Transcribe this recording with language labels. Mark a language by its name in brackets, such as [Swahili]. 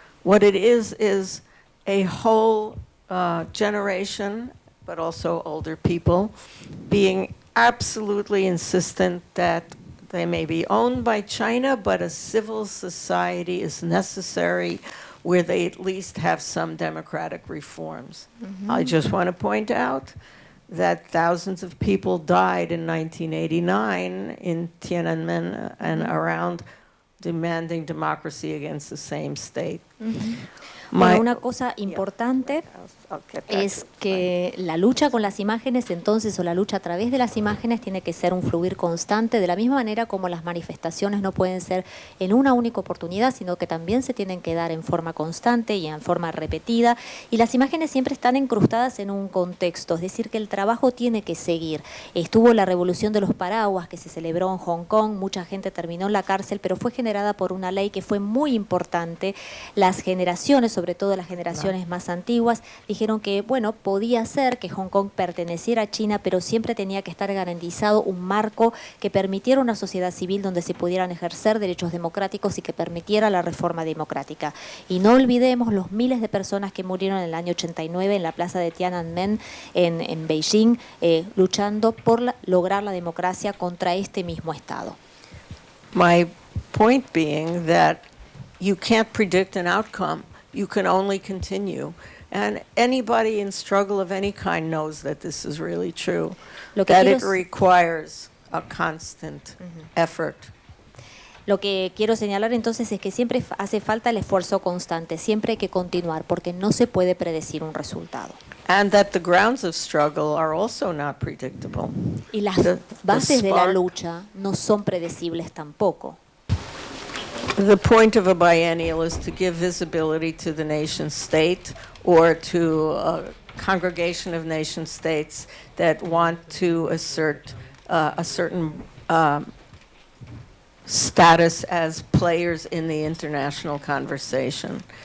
[English] What it is a whole generation, but also older people, being absolutely insistent that they may be owned by China, but a civil society is necessary where they at least have some democratic reforms. Mm-hmm. I just want to point out that thousands of people died in 1989 in Tiananmen and around demanding democracy against the same state. Mm-hmm. [Spanish] Bueno, una cosa importante es que la lucha con las imágenes entonces, o la lucha a través de las imágenes, tiene que ser un fluir constante, de la misma manera como las manifestaciones no pueden ser en una única oportunidad, sino que también se tienen que dar en forma constante y en forma repetida, y las imágenes siempre están incrustadas en un contexto, es decir, que el trabajo tiene que seguir. Estuvo la revolución de los paraguas que se celebró en Hong Kong, mucha gente terminó en la cárcel, pero fue generada por una ley que fue muy importante. Las generaciones, sobre todo las generaciones más antiguas, dijeron que, bueno, podía ser que Hong Kong perteneciera a China, pero siempre tenía que estar garantizado un marco que permitiera una sociedad civil donde se pudieran ejercer derechos democráticos y que permitiera la reforma democrática. Y no olvidemos los miles de personas que murieron en el año 89 en la plaza de Tiananmen en Beijing, luchando por lograr la democracia contra este mismo Estado. [English] My point being that you can't predict an outcome. You can only continue. And anybody in struggle of any kind knows that this is really true, that it requires a constant effort. [Spanish] Lo que quiero señalar entonces es que siempre hace falta el esfuerzo constante, siempre hay que continuar, porque no se puede predecir un resultado. [English] And that the grounds of struggle are also not predictable. [Spanish] Y las bases de la lucha no son predecibles tampoco. [English] The point of a biennial is to give visibility to the nation state or to congregation of nation states that want to assert a certain status as players in the international conversation.